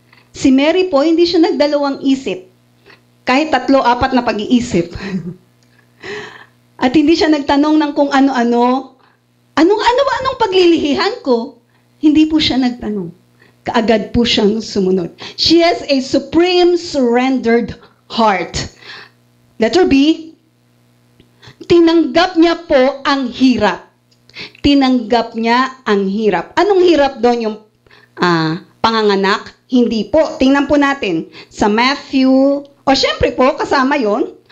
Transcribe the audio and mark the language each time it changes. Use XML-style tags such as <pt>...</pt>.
<tl>Si Mary po, hindi siya nagdalawang isip. Kahit 3-4 na pag-iisip. At hindi siya nagtanong ng kung ano-ano. Anong paglilihihan ko? Hindi po siya nagtanong. Kaagad po siyang sumunod.</tl> <en>She has a supreme surrendered heart.</en> <tl>Letter B, tinanggap niya po ang hirap. Tinanggap niya ang hirap. Anong hirap doon? Yung panganganak? Hindi po. Tingnan po natin. Sa Matthew, syempre po, kasama yon.</tl>